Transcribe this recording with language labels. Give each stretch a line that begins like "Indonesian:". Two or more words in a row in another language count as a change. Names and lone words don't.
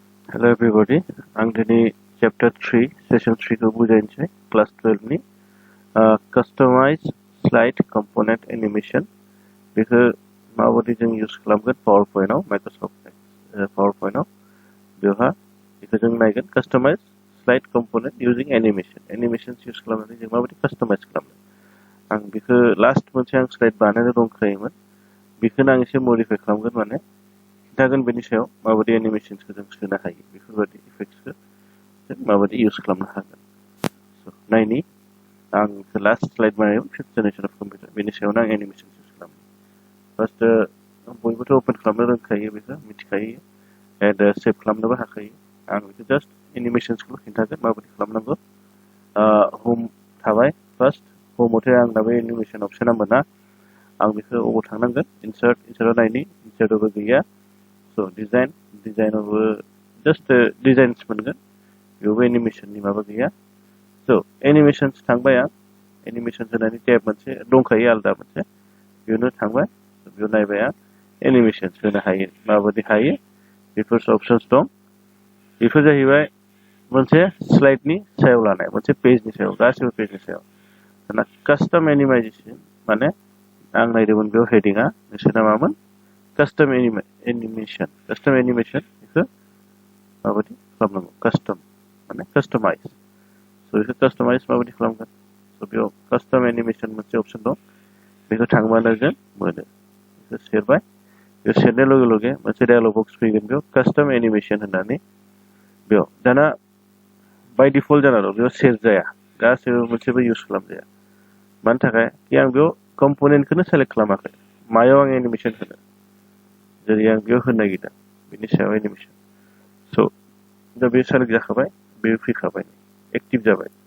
English: Hello everybody.
Bodo: आं दिनै
English: chapter 3 session 3
Bodo: खौ बुजायनोसै
English: class 12
Bodo: नि
English: customize slide component animation
Bodo: बेखौ माबायदि जों यूज खालामगोन PowerPoint आव Microsoft PowerPoint आव बेवहा बेखौ जों नायगोन
English: customize slide component using animations
Bodo: यूज खालामनानै जों माबायदि customize खालामनो आं बेखौ last मोनसे आं slide बानायनो दंखायोमोन बेखौनो आं एसे modify खालामगोन माने खिन्थागोन बेनि सायाव माबायदि एनिमेशनखौ जों सोनो हायो बेफोरबायदि इफेक्ट्सखौ जों माबायदि यूज खालामनो हागोन स' नायनि आं लास्ट स्लाइड बानायो
English: fifth generation of computer
Bodo: बेनि सायावनो आं एनिमेशन यूज खालामो फार्स्ट बयबोथ' ओपन खालामनो रोंखायो बेखौ मिथिखायो
English: and save
Bodo: खालामनोबो हाखायो आं बेखौ जास्ट एनिमेशन्सखौ खिन्थागोन माबायदि खालामनांगौ होम थाबाय फार्स्ट होमावथाय आंना बे एनिमेशन अपशना मोना आं बेखौ अबाव थांनांगोन इनसार्टआव नायनि इनसार्टआवबो गैया So
English: design of just designs
Bodo: मोनगोन बेयावबो एनिमेशननि माबा गैया
English: so animations
Bodo: थांबाय आं animations होनानै टेब मोनसे दंखायो आलदा मोनसे बेयावनो थांबाय बेयाव नायबाय आं animations होनो हायो माबायदि हायो बेफोर अपशन्स दं बेफोर जाहैबाय मोनसे स्लाइडनि सायाव लानाय मोनसे पेजनि सायाव गासिबो पेजनि सायाव दाना
English: custom animation
Bodo: माने आं नायदोंमोन बेयाव हेडिंआ नोंसोरना मामोन
English: custom animation
Bodo: बेखौ माबायदि खालामनांगौ custom माने customize so बेखौ customize माबायदि खालामगोन so बेयाव
English: custom animation
Bodo: मोनसे अपशन दं बेखौ थांबानो जों मोनो बेखौ सेरबाय बेयाव सेरनाय लगे लगे मोनसे
English: dialog box
Bodo: फैगोन बेयाव
English: custom animation
Bodo: होननानै बेयाव दाना
English: by default
Bodo: जाना दं बेयाव सेर जाया गासैबो मोनसेबो यूज खालामजाया मानि थाखाय कि आं बेयाव कम्पनेन्टखौनो सेलेक्ट खालामाखै मायाव आं एनिमेशन होनो जेरै आं बेयाव होनो नागिरदों बेनि सायाव एनिमेशन स' दा बे सेलेक्ट जाखाबाय बे फैखाबाय एक्टिभ जाबाय